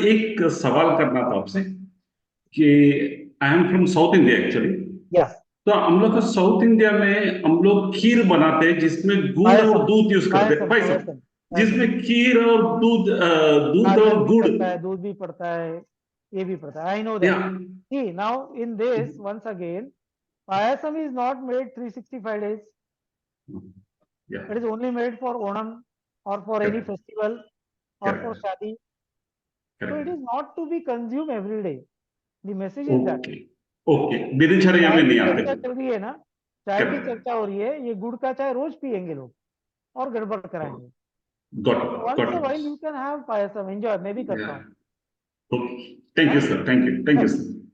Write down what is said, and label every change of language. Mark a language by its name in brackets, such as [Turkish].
[Hindi] एक सवाल करना था आपसे कि [English] I am from South India actually. Yes. [Hindi] तो हम लोग साउथ इंडिया में हम लोग खीर बनाते हैं जिसमें गुड़ और दूध यूज करते हैं, पायसम, जिसमें खीर और दूध और गुड़। दूध भी पड़ता है, ये भी पड़ता है। [English] I know that. See, now in this, once again, payasam is not made 365 days. It is only made for Onam or for any festival or for shadi. So it is not to be consumed every day. The message is that. [Hindi] Okay, दिनचर्या में नहीं आते। चर्चा चल रही है ना, चाय की चर्चा हो रही है, ये गुड़ का चाय रोज पियेंगे लोग और गड़बड़ कराएंगे। [English] Once in a while you can have payasam, enjoy, [Hindi] मैं भी करता हूँ। [English] Okay. Thank you, sir. Thank you. Thank you, sir.